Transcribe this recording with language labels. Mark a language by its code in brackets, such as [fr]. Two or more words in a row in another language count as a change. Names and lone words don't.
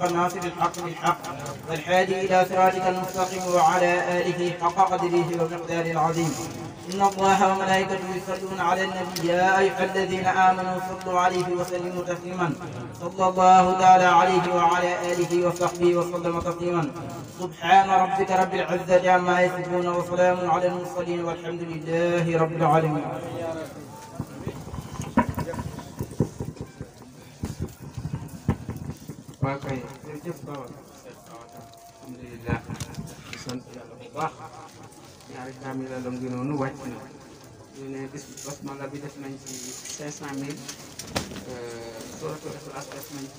[ar] الناصر الحق بالحق والحادي إلى صراطك المستقيم وعلى آله حق قدره ومقداره العظيم إن الله وملائكته يصلون على النبي يا أيها الذين آمنوا صلوا عليه وسلموا تسليما صلى الله تعالى عليه وعلى آله وصحبه وسلم تسليما سبحان ربك رب العزة عما يصفون وسلام على المرسلين والحمد لله رب العالمين. [wo] kay jërëjëf Baba alhamdulilah di sant yàlla bu baax ñaari kaamil la ngi noonu wàcc na ñu ne bis basmala bi def nañ ci 500 000 suratul Ikhlas def nañ ci